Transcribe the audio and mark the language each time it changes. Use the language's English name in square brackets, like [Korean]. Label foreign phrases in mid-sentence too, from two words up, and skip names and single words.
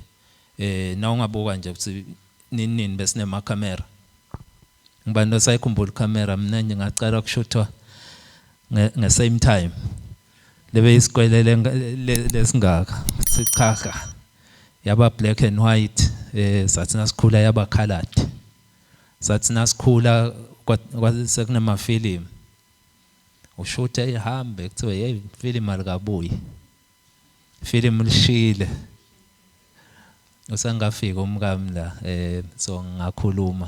[Zulu] Na ungabuka nje ukuthi nini besine ma camera. Ngibani osayikhumbula camera mina nje ngacala kushuthwa nge- [English] same time. [Zulu] Lebe isikwelele lesingaka sikhakha yaba [English] black and white, [Zulu] sathi nasikhula yaba colored. Sathi nasikhula kwasekunama film. Ushutha ihambe kuthiwa hey film alikabuyi. Film lishile. Usangafika umkami la so ngakhuluma.